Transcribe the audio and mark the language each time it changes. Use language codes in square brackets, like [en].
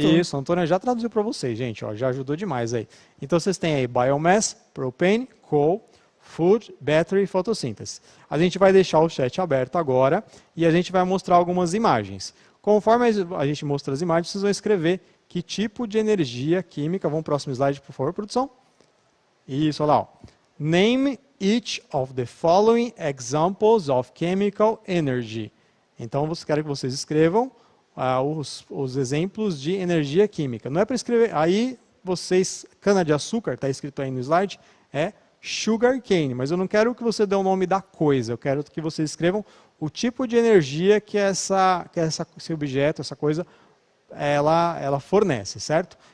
[pt] Isso, a Antônia já traduziu para vocês, gente, ó, já ajudou demais aí. Então, vocês têm aí biomass, propane, coal, food, battery e fotossíntese. A gente vai deixar o chat aberto agora e a gente vai mostrar algumas imagens. Conforme a gente mostra as imagens, vocês vão escrever que tipo de energia química. Vamos para o próximo slide, por favor, produção. Isso, olha lá. Ó. [en] Name each of the following examples of chemical energy. [pt] Então, quero que vocês escrevam os exemplos de energia química. Não é para escrever... Aí, cana-de-açúcar, está escrito aí no slide, é sugar cane. Mas eu não quero que você dê o nome da coisa. Eu quero que vocês escrevam o tipo de energia que esse objeto, essa coisa, ela fornece, certo?